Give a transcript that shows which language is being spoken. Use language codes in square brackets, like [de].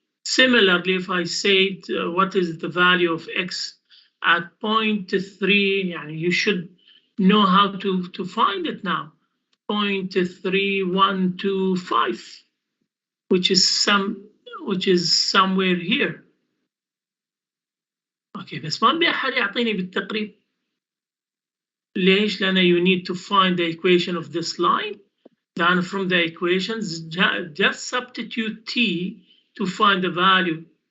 [en] Similarly, if I say what is the value of x at 0.3 [ar] يعني [en] you should know how to find it now. 0.3125 which is somewhere here. Okay, [ar] بس ما أبي أحد يعطيني بالتقريب. ليش؟ لأن [en] you need to find the equation of this line. Then from the equations, just substitute t to find the value.